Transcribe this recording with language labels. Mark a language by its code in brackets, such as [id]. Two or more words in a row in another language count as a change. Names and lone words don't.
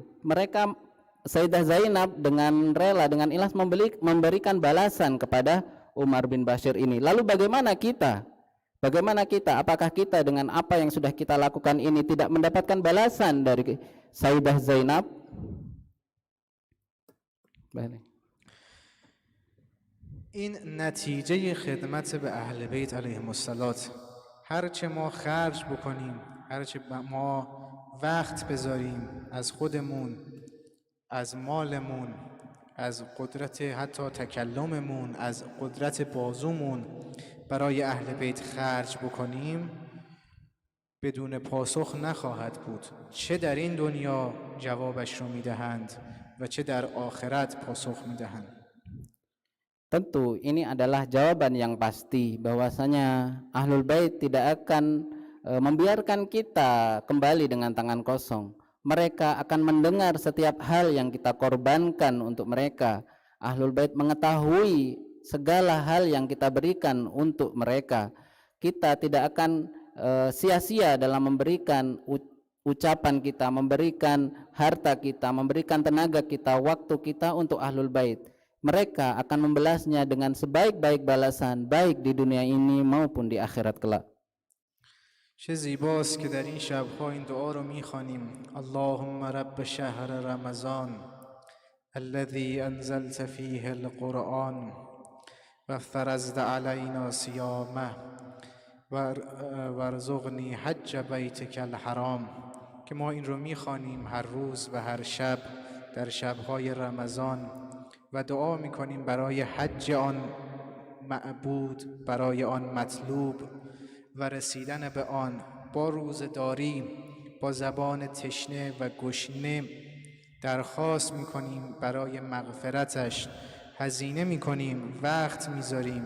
[id] Mereka, Sayyidah Zainab dengan rela, dengan ikhlas memberikan balasan kepada Umar bin Bashir ini. Lalu bagaimana kita? Bagaimana kita? Apakah kita dengan apa yang sudah kita lakukan ini tidak mendapatkan balasan dari Sayyidah Zainab? Baik. [fa] این نتیجه خدمت به اهل بیت [ar] علیهم السلام. [fa] هرچه ما خرج بکنیم، هرچه ما وقت بذاریم از خودمون، از مالمون، از قدرت حتی تکلممون، از قدرت بازومون برای اهل بیت خرج بکنیم، بدون پاسخ نخواهد بود. چه در این دنیا جوابش رو میدهند و چه در آخرت پاسخ میدهند. [id] Tentu ini adalah jawaban yang pasti bahwasanya Ahlul Bait tidak akan membiarkan kita kembali dengan tangan kosong. Mereka akan mendengar setiap hal yang kita korbankan untuk mereka. Ahlul Bait mengetahui segala hal yang kita berikan untuk mereka. Kita tidak akan sia-sia dalam memberikan ucapan kita, memberikan harta kita, memberikan tenaga kita, waktu kita untuk Ahlul Bait. Mereka akan membalasnya dengan sebaik-baik balasan, baik di dunia ini maupun di akhirat kelak. [fa] چه زیباست که در این شب‌ها این دعا رو می‌خوانیم. [ar] اللهم رب شهر رمضان الذي انزلت فيه القرآن وفرضت علينا صيامه وارزقني حج بیتک الحرام. [fa] که ما این رو می‌خوانیم هر روز و هر شب در شب‌های رمضان و دعا می‌کنیم برای حج آن معبود، برای آن مطلوب و رسیدن به آن با روزه‌داری، با زبان تشنه و گشنه درخواست می‌کنیم برای مغفرتش، هزینه می‌کنیم، وقت می‌ذاریم.